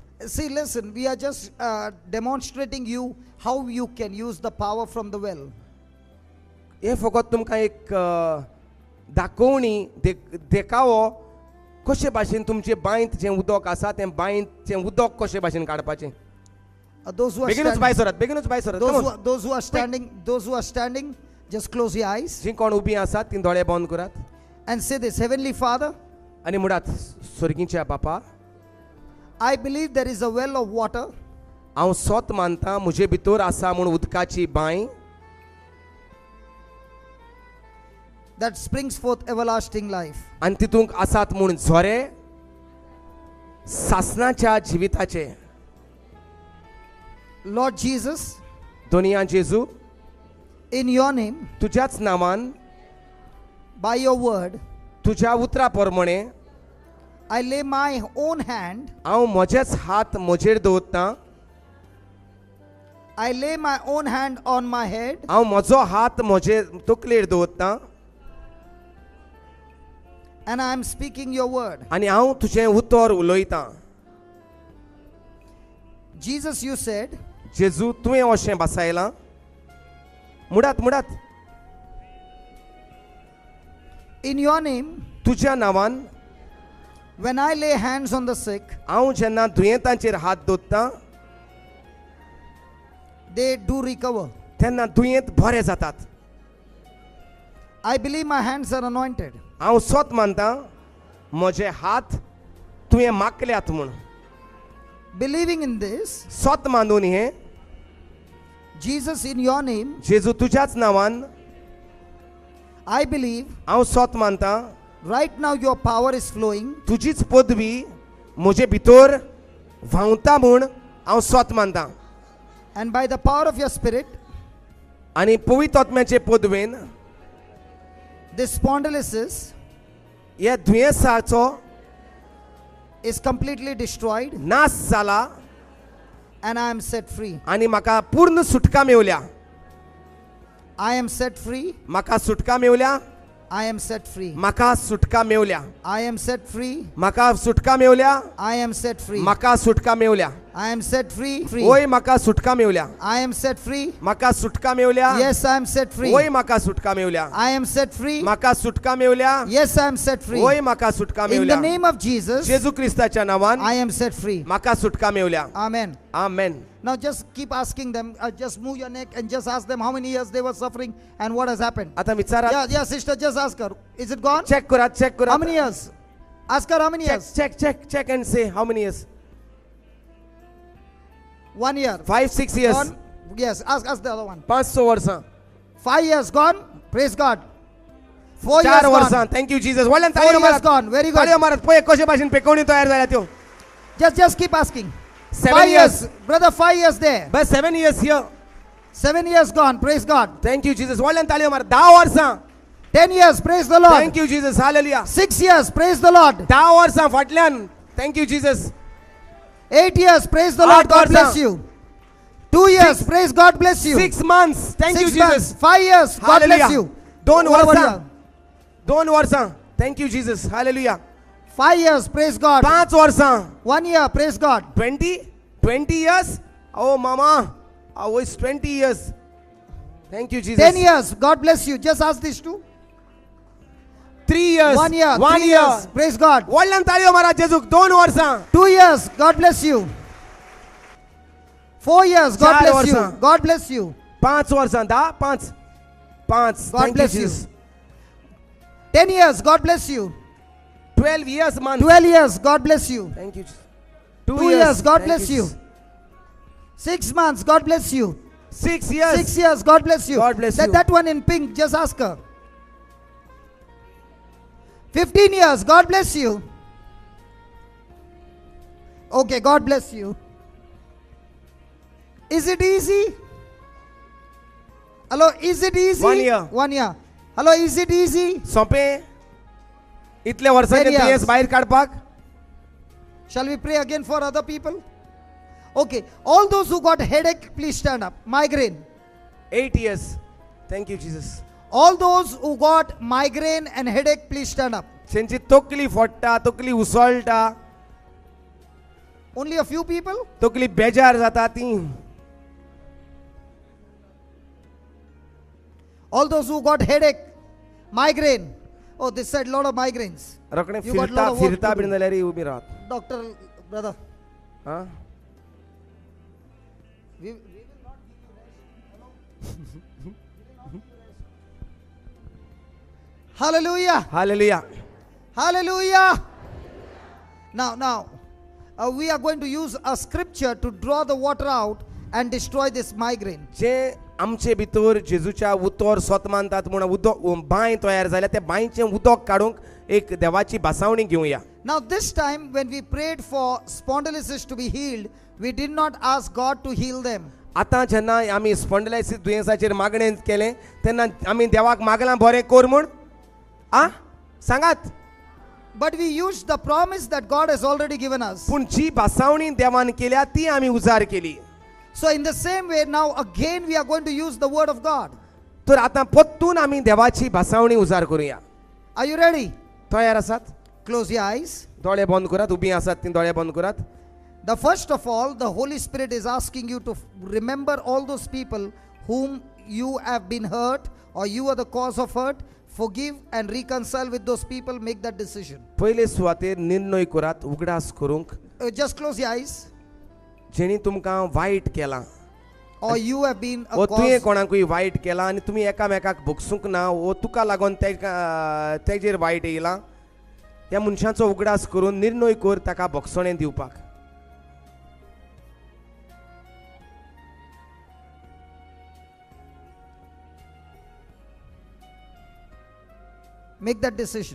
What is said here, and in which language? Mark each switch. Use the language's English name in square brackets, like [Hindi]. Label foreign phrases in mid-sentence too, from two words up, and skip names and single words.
[English] See, listen, we are just demonstrating you how you can use the power from the well. [Konkani] हे फकत तुमकां एक दाखोवणी देखावो कशे भाशेन तुमचे बांयत जें उदक आसा तें बांयतचें उदक कशे भाशेन काडपाचें. [English] Those who are [Konkani] बेगीनूच भायर सरात, बेगीनूच भायर सरात. [English] Come on. those who are standing, just close your eyes [Konkani] जीं कोण उबीं आसात तीं दोळे बंद करात [English] and say this. Heavenly Father, [Konkani] आनी म्हणात, स्वर्गीच्या बापा, [English] I believe there is a well of water [Konkani] हांव सोत मानतां म्हजे भितर आसा म्हूण उदकाची बांय [English] that springs forth everlasting life. [Konkani] आनी तितूंक आसात म्हूण झरे सासणाच्या जिविताचे. [English] Lord Jesus, [Konkani] दोनिया जेजू, [English] in your name, [Konkani] तुज्याच नांवान, [English] by your word, [Konkani] तुज्या उतरा प्रमाणे [English] I lay my own hand, [Konkani] हांव म्हजेच हात म्हजेर दवरतां. [English] I lay my own hand on my head, [Konkani] हांव म्हजो हात म्हजे तकलेर दवरतां [English] and I am speaking your word. [Konkani] आनी हांव तुजें उतर उलयतां. [English] Jesus, you said, [Konkani] जेजू तुवें अशें बसयलां. मुडात [English] in your name, [Konkani] तुज्या नांवान [English] when I lay hands on the sick, [Konkani] हांव जेन्ना दुयेंतांचेर हात दवरतां [English] they do recover. [Konkani] तेन्ना दुयेंत बरें जातात. [English] I believe my hands are anointed. [Konkani] हांव सोत मानतां म्हजे हात तुवें माकल्यात म्हूण. [English] Believing in this, [Konkani] सोत मानून हें, [English] Jesus, in your name, [Konkani] जेजू तुज्याच नांवान [English] I believe [Konkani] हांव सोत मानतां [English] right now your power is flowing. [Konkani] तुजीच पदवी म्हजे भितर व्हांवता म्हूण हांव सोत मानतां. [English] And by the power of your spirit, [Konkani] आनी पवित्र आत्म्याचे पदवेन [English] this spondylosis [Konkani] हे दुयेंसाचो [English] is completely destroyed [Konkani] नाश जाला [English] and I am set free. [Konkani] आनी म्हाका पूर्ण सुटका मेवल्या. [English] I am set free. [Konkani] म्हाका सुटका मेवल्या. [English] I am set free. [Konkani] म्हाका सुटका मेवल्या. [English] I am set free. [Konkani] म्हाका सुटका मेवल्या. [English] I am set free. [Konkani] म्हाका सुटका मेवल्या. [English] I am set free. [Konkani] ओय म्हाका सुटका मेवल्या. [English] I am set free. [Konkani] म्हाका सुटका मेवल्या. [English] Yes, I am set free. [Konkani] ओय म्हाका सुटका मेवल्या. [English] I am set free. [Konkani] म्हाका सुटका मेवल्या. [English] Yes, I am set free. [Konkani] ओय म्हाका सुटका [English] In the [Konkani] मेवल्या. [English] name of Jesus, [Konkani] जेजू क्रिस्ताच्या नांवान [English] I am set free. [Konkani] म्हाका सुटका मेवल्या. [English] Amen. [Konkani] आमेन. [English] Now just keep asking them, just move your neck and just ask them how many years they were suffering and what has happened. [Konkani] आता विचारा. [English] Yeah, sister, just ask her. Is it gone? [Konkani] चेक करात, चेक करात. [English] How many years? Ask her how many years? Check and say how many years. 1 year. 5-6 years. Gone? Yes, ask the other one. [Konkani] 500 वर्सां. [English] 5 years gone? Praise God. 4 years 4 gone. [Konkani] वर्सां. [English] thank you Jesus. [Konkani] वडल्यान 4 ताळयो [English] years [Konkani] मारत. [English] gone. Very good. [Konkani] ताळयो मारत. पळय कशे भाशेन पेकवणी तयार जाल्या त्यो. [English] Just keep asking. 7 5 years. years. Brother, 5 years there. But 7 years here. 7 years gone. Praise God. Thank you Jesus. [Konkani] वडल्यान ताळयो मारत. 10 वर्सां. [English] 10 years. Praise the Lord. Thank you Jesus. Hallelujah. 6 years. Praise the Lord. [Konkani] 10 वर्सां फाटल्यान. [English] Thank you Jesus. 8 years. Praise the Lord. 8 God bless [Konkani] वर्सां. [English] you. 2 years. Praise God bless you. 6 months. Thank you 6 months. Jesus. 5 years. God bless Hallelujah. you. 2 Over [Konkani] वर्सां. [English] here. 2 वर्सां. Thank you Jesus. Hallelujah. 5 years. Praise God. [Konkani] 5 वर्सां. [English] 1 year. Praise God. 20 years. Oh mama. Oh, it's 20 years. Thank you Jesus. 10 years. God bless you. Just ask these two. 3 years. 1 year. 1 3 year. years. Praise God. [Konkani] वडल्यान ताळयो मारा जेजूक. 2 वर्सां. [English] 2 years. God bless you. 4 years. God 4 bless you. [Konkani] वर्सां. [English] God bless you. [Konkani] 5 वर्सां. 10 5. 5. [English] God Thank you bless you. Jesus. 10 years. God bless you. 12 years month. 12 years. God bless you. Thank you. 2 years. God Thank bless you. 6 months. God bless you. 6 years. 6 years. God bless you. God bless you. That one in pink. Just ask her. 15 years. God bless you. Okay. God bless you. Is it easy? Hello. Is it easy? 1 year. 1 year. Hello. Is it easy? [Konkani] सोंपें इतले वर्सांचे [English] 10 years. [Konkani] दुयेंस भायर काडपाक. [English] Shall we pray again for other people? Okay. All those who got headache, please stand up. Migraine. 8 years. Thank you Jesus. All those who got migraine and headache, please stand up. [Konkani] तेंची तकली फोडटा, तकली उसळटा. [English] Only a few people? [Konkani] तकली बेजार जाता ती [English] All those who got headache, migraine. Oh, this said lot of migraines. [Konkani] रोखडे [English] You got [Konkani] फिरता [English] lot of work [Konkani] फिरता [English] to [Konkani] बीन [English] do. [Konkani] जाल्यार उबी रावत [English] Doctor, brother. [Konkani] हां [English] We will not give you rest. Hallelujah. हालेलुया Hallelujah. Now, we are going to use a scripture to draw the water out and destroy this migraine. [Konkani] जे आमचे भितर जेजूच्या उतर स्वत मानतात म्हणून उदक बांय तयार जाल्या त्या बांयचें उदक काडूंक एक देवाची भासावणी घेवया. [English] Now, this time when we prayed for spondylosis to be healed, we did not ask God to heal them. [Konkani] आतां जेन्ना आमी स्पॉन्डिलायसीस दुयेंसाचेर मागणें केलें तेन्ना आमी देवाक मागलां बरें कर म्हूण आ सांगात. [English] But we used the promise that God has already given us. [Konkani] पूण जी भासावणी देवान केल्या ती आमी उजार केली. [English] So in the same way, now again we are going to use the word of God. [Konkani] तर आतां परतून आमी देवाची भासावणी उजार करुया. [English] Are you ready? [Konkani] तयार आसात? [English] Close your eyes. [Konkani] दोळे बंद करात. उबी आसात ती दोळे बंद करात. [English] The first of all, the Holy Spirit is asking you to remember all those people whom you have been hurt or you are the cause of hurt. Forgive and reconcile with those people. Make that decision. [Konkani] पयले सुवातेर निर्णय करात उगडास करूंक [English] Just close your eyes. [Konkani] जेणी तुमकां वायट केलां [English] Or you have been a [Konkani] वो तुवें [English] cause. [Konkani] कोणाकूय वायट केलां आनी तुमी एकामेकाक भोगसूंक ना वो तुका लागून तेजेर वायट येयलां त्या मनशाचो उगडास करून निर्णय कर ताका भोगसणें दिवपाक. [English] Make that decision.